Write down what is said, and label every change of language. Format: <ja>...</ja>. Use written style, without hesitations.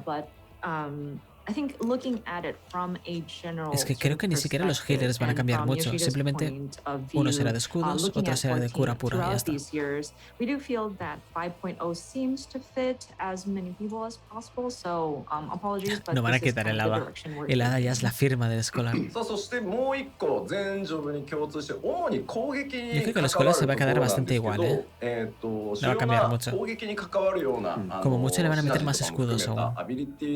<en>But I think looking at it from a general</en> <es>es que creo que ni siquiera los healers van a cambiar mucho. Simplemente uno será de escudos, otro será de cura pura y ya está.</es> <en>We do feel that 5.0 seems to fit as many people as possible. So apologies, but</en> <es>no van a quitar el hada. El hada ya es la firma del escolar. Yo creo que la escuela se va a quedar bastante igual, ¿eh? No va a cambiar mucho. Como mucho le van a meter más escudos aún.</es>